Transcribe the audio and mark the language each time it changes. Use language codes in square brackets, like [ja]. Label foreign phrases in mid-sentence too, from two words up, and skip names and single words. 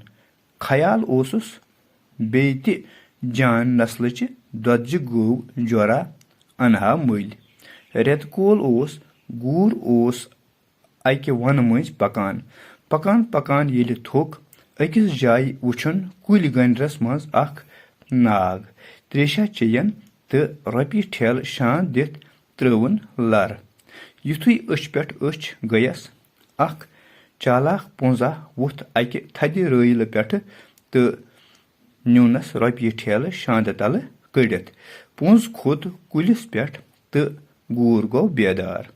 [ks] ख्याल ओसुस बे ति जान नस्लच दोदजि गौ जोरा अनहा मुल। रेत कोल ओस गूर ओस अकि वन मज पकान पकान पकान येलि थोक अकिस जाय वुछन कुल गंडरस मज अख नाग त्रेशा चयन तो रपये ठेल शान दिथ त्रवन लर। युथुई अछ पेट अछ गयस अख चालाक पोंजा वुथ अकि थदि रैल पेट तो न्यूनस रपये ठेल शांद तल कड़ित। पोंज खोत कुलिस पेट तो गूर गो बेदार।